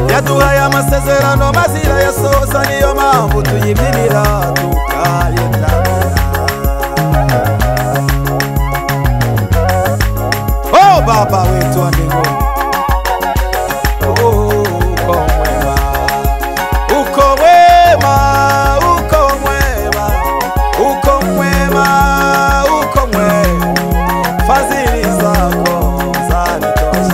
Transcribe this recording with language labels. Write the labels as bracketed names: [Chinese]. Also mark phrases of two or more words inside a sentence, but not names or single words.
[Rundi] yaduhaye amasezerano mazira yasohoza, niyo mpamvu tuyibyinira tukayitabira. [Swahili] Oh Baba wetu wa mbinguni, uko mwema, uko mwema, uko mwema, uko mwema, uko mwema, fadhili zako zanitosha.